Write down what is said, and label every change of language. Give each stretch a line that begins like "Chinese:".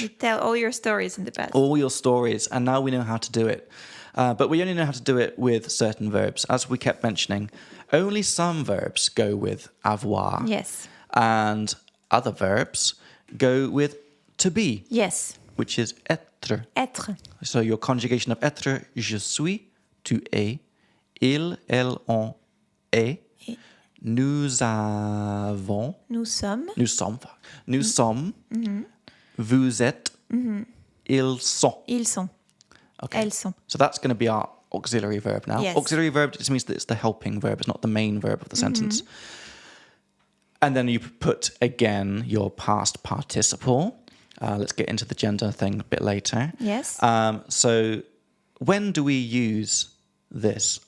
English: You tell all your stories in the past. All your stories, and now we know how to do it. But we only know how to do it with certain verbs. As we kept mentioning, only some verbs go with avoir. Yes. And other verbs go with to be, Yes. which is être.
French: Être.
English: So your conjugation of
French: être, je suis, tu es, il, elle, on est, nous avons, Nous sommes. nous sommes, vous êtes, ils sont. Ils sont.
English: Okay.
French: Elles sont.
English: So that's going to be our auxiliary verb now. Yes. Auxiliary verb just means that it's the helping verb, it's not the main verb of the sentence. And then you put again your past participle. Let's get into the gender thing a bit later. Yes. So when do we use this?